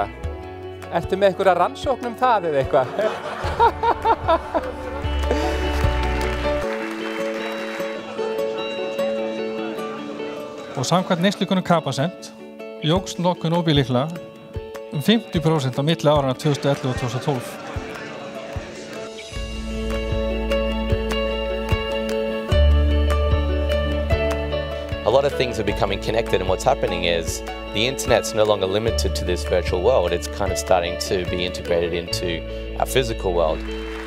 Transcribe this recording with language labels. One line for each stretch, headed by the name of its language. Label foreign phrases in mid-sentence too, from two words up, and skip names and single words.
Icelandic: Ertu með einhverja rannsókn það eða eitthvað? Og samkvæmt neyslukönnun Capacent jókst notkun óbílykla 50% á milli áranna 2011 og 2012.
English: A lot of things are becoming connected, and what's happening is the internet's no longer limited to this virtual world. It's kind of starting to be integrated into our physical world.